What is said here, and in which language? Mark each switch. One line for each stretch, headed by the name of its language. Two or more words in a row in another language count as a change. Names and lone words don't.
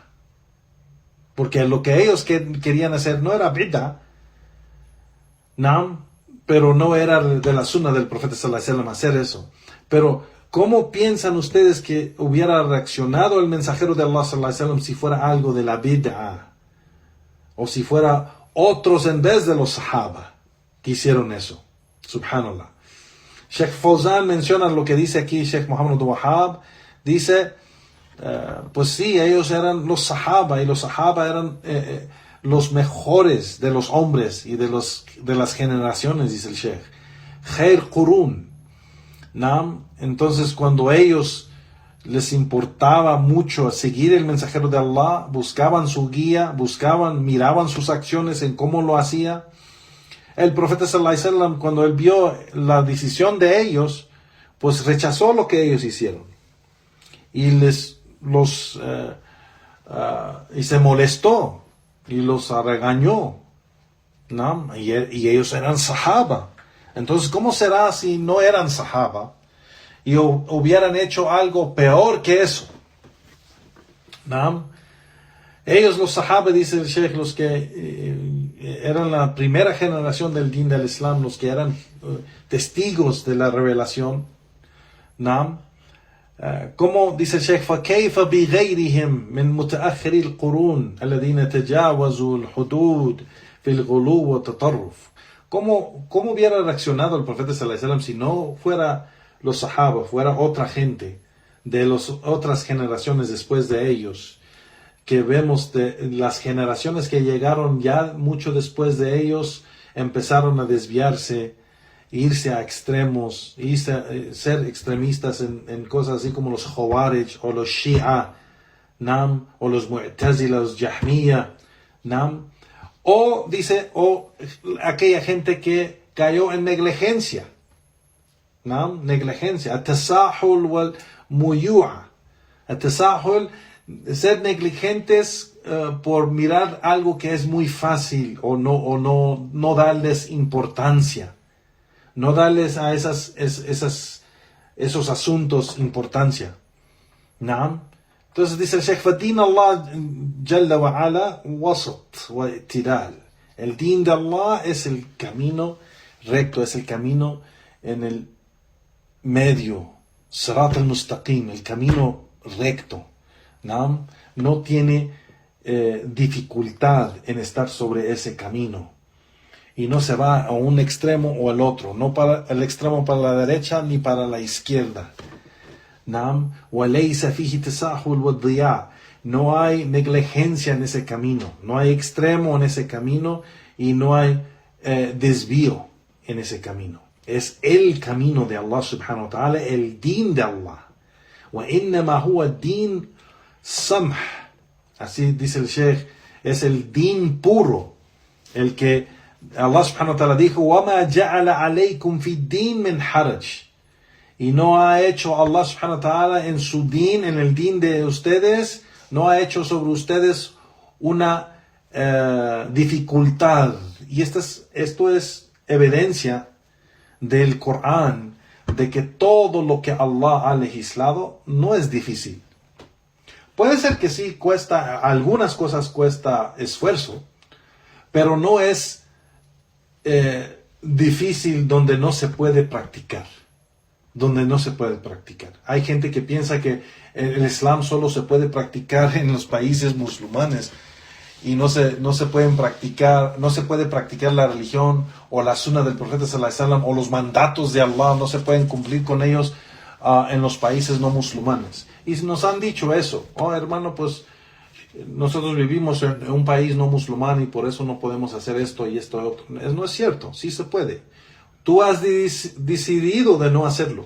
Spanish: Porque lo que ellos querían hacer no era bid'ah, ¿no? Pero no era de la sunnah del profeta
Arabic: صلى الله عليه وسلم
Spanish: hacer eso. Pero, ¿cómo piensan ustedes que hubiera reaccionado el mensajero de Allah
Arabic: صلى الله عليه وسلم
Spanish: si fuera algo de la bid'ah? O si fuera otros en vez de los sahaba que hicieron eso. Subhanallah. Sheikh Fawzan menciona lo que dice aquí Sheikh Muhammad Wahab. Dice, pues sí, ellos eran los sahaba, y los sahaba eran los mejores de los hombres y de las generaciones, dice el Sheikh.
Arabic: خير قرون.
Spanish: ¿No? Entonces, cuando ellos les importaba mucho seguir el mensajero de Allah, buscaban su guía, miraban sus acciones en cómo lo hacía. El profeta
Arabic: صلى الله عليه وسلم,
Spanish: cuando él vio la decisión de ellos, pues rechazó lo que ellos hicieron y y se molestó y los regañó, ¿no? Y ellos eran sahaba. Entonces, ¿cómo será si no eran sahaba y hubieran hecho algo peor que eso? ¿No? Ellos, los sahaba, dice el Sheikh, los que eran la primera generación del din del Islam, los que eran testigos de la revelación, ¿no? Como dice el Sheikh,
Arabic: فَكَيْفَ بِغَيْرِهِمْ مِنْ مُتَأَخِّرِ الْقُرُونِ الَّذِينَ تَجَاوَزُوا الْحُدُودِ فِي الْغُلُوِّ وَالتَّطَرُّفِ.
Spanish: ¿Cómo hubiera reaccionado el profeta
Arabic: صلى الله عليه وسلم
Spanish: si no fuera los sahaba, fuera otra gente de las otras generaciones después de ellos? Que vemos de las generaciones que llegaron ya mucho después de ellos, empezaron a desviarse, irse a extremos, ser extremistas en cosas así como los Khawarij o los Shia, ¿no? O los Mu'tazila, los Jahmiya, ¿no? O aquella gente que cayó en negligencia, ¿no? Negligencia,
Arabic: التساهل والميوعة.
Spanish: At-tasahul, ser negligentes por mirar algo que es muy fácil, o no darles importancia, no darles a esos asuntos importancia, ¿no? Entonces dice el Sheikh,
Arabic: فَدِينَ اللَّهِ جَلَّ وَعَلَى وَسَطْ وَاعْتِدَالٍ.
Spanish: El din de Allah es el camino recto, es el camino en el medio,
Arabic: صراط المستقيم,
Spanish: el camino recto. No tiene dificultad en estar sobre ese camino, y no se va a un extremo o al otro, no para el extremo para la derecha ni para la izquierda. No hay negligencia en ese camino, no hay extremo en ese camino, y no hay desvío en ese camino. Es el camino de Allah
Arabic: سبحانه وتعالى,
Spanish: el din de Allah.
Arabic: وَإِنَّمَا هُوَ الدِّينُ samh,
Spanish: así dice el Sheikh, es el din puro, el que Allah
Arabic: سبحانه وتعالى
Spanish: dijo,
Arabic: وَمَا جَعَلَ عَلَيْكُمْ فِي الدِّينِ مِنْ حَرَجٍ.
Spanish: Y no ha hecho Allah
Arabic: سبحانه وتعالى
Spanish: en su din, en el din de ustedes, no ha hecho sobre ustedes una dificultad. Y esto es evidencia del Corán, de que todo lo que Allah ha legislado no es difícil. Puede ser que sí algunas cosas cuesta esfuerzo, pero no es difícil donde no se puede practicar. Hay gente que piensa que el Islam solo se puede practicar en los países musulmanes, y no se puede practicar la religión o la sunna del profeta
Arabic: صلى الله عليه وسلم,
Spanish: o los mandatos de Allah no se pueden cumplir con ellos en los países no musulmanes. Y nos han dicho eso: hermano, pues nosotros vivimos en un país no musulmán y por eso no podemos hacer esto y esto y otro. No es cierto, sí se puede. Tú has decidido de no hacerlo.